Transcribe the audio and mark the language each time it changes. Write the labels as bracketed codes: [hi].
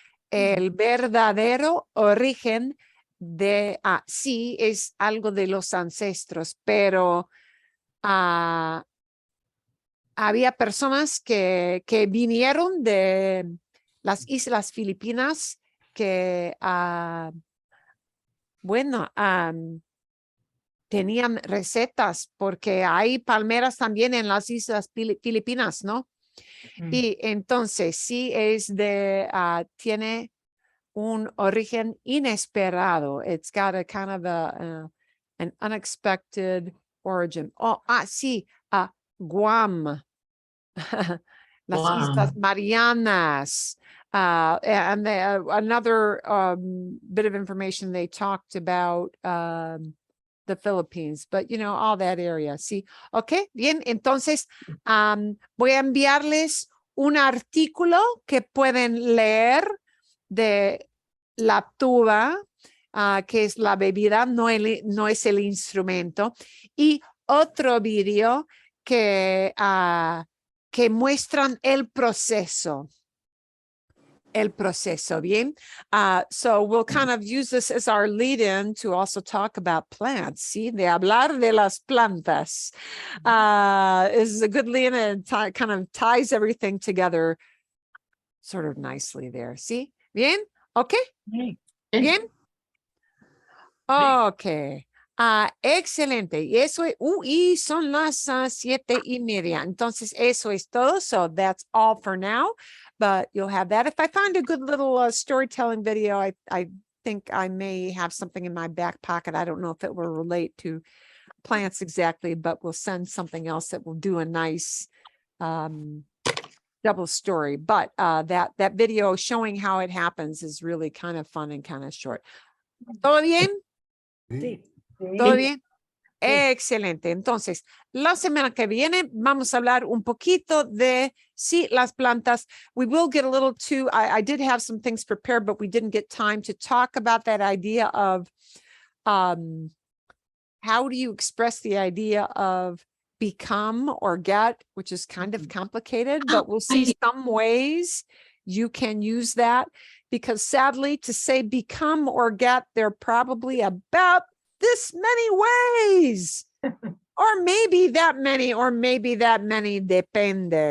[es] El verdadero origen de, sí, es algo de los ancestros, pero había personas que vinieron de las Islas Filipinas que, bueno, tenían recetas porque hay palmeras también en las Islas Filipinas, ¿no? Y entonces sí tiene un origen inesperado. [en] It's got a kind of an unexpected origin. [es] Oh, sí, Guam, las Islas Marianas. [en] And another bit of information they talked about the Philippines, but you know, all that area. [es] Sí, ok, bien. Entonces, voy a enviarles un artículo que pueden leer de la tuba, que es la bebida, no es el instrumento, y otro video que muestran el proceso. Bien. [en] So we'll kind of use this as our lead-in to also talk about plants, ¿sí? [es] De hablar de las plantas. [en] Is a good lead-in and kind of ties everything together sort of nicely there, ¿sí? [es] Bien, ok, bien. Ok. Excelente. Y eso es, y son las 7:30. Entonces, eso es todo. [en] So that's all for now, but you'll have that. If I find a good little storytelling video, I think I may have something in my back pocket. I don't know if it will relate to plants exactly, but we'll send something else that will do a nice double story. But that video showing how it happens is really kind of fun and kind of short. [es] ¿Todo bien? Sí. ¿Todo bien? Excelente. Entonces, la semana que viene vamos a hablar un poquito de las plantas. [en] We will get a little too, I did have some things prepared, but we didn't get time to talk about that idea of how do you express the idea of become or get, which is kind of complicated, but we'll see some ways you can use that, because sadly to say become or get, there are probably about this many ways, or maybe that many, depende.